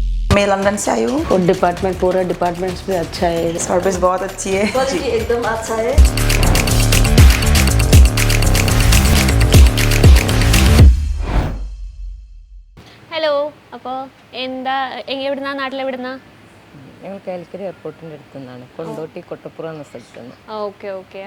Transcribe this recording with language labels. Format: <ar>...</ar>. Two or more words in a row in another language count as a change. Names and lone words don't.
<hi>मैं लंदन से आई हूँ। और डिपार्टमेंट पूरा डिपार्टमेंट्स भी अच्छा है, सर्विस बहुत अच्छी है। क्वालिटी एकदम अच्छा है.</hi> <ml>ഹലോ, അപ്പോൾ എന്താ എവിടുന്നാ, നാട്ടിലെവിടുന്നാ? ഞങ്ങൾ കാലിക്കറ്റ് എയർപോർട്ടിൻ്റെ അടുത്ത് നിന്നാണ്, കൊണ്ടോട്ടി കൊട്ടപ്പുറം എന്ന സ്ഥലത്ത് നിന്ന്. ഓക്കെ ഓക്കെ.</ml>